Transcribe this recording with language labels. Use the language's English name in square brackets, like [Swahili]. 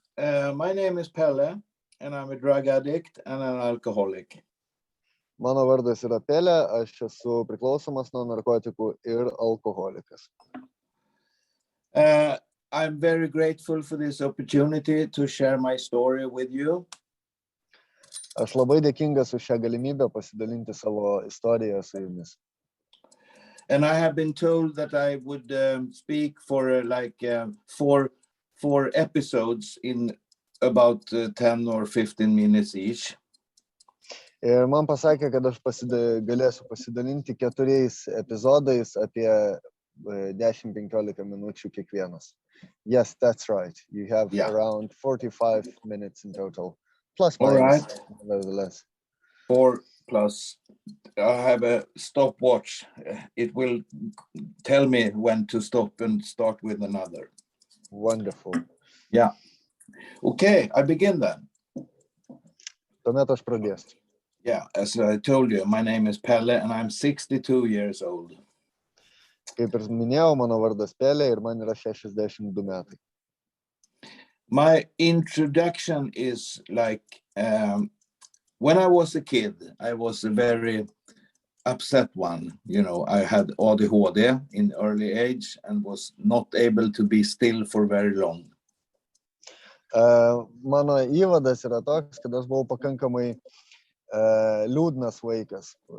[English] My name is Pelle, and I'm a drug addict and an alcoholic. [Lithuanian] Mano vardas yra Pälė, aš esu priklausomas nuo narkotikų ir alkoholikas. [English] I'm very grateful for this opportunity to share my story with you. [Lithuanian] Aš labai dėkingas už šią galimybę pasidalinti savo istoriją su jumis. [English] And I have been told that I would speak for four episodes in about 10 or 15 minutes each. [Lithuanian] Ir man pasakė, kad aš galėsiu pasidalinti 4 epizodais apie 10-15 minučių kiekvienas. [English] Yes, that's right. You have around 45 minutes in total. Plus minus, right. Nevertheless. 4 plus. I have a stopwatch. It will tell me when to stop and start with another. Wonderful. Yeah. Okay, I begin then. [Lithuanian] Tuomet aš pradėsiu. [English] Yeah, as I told you, my name is Pelle and I'm 62 years old. [Lithuanian] Kaip ir minėjau, mano vardas Pälė ir man yra 62 metai. [English] My introduction is like, when I was a kid, I was a very upset one. You know, I had ADHD in early age and was not able to be still for very long. [Lithuanian] Mano įvadas yra toks, kad aš buvau pakankamai liūdnas vaikas.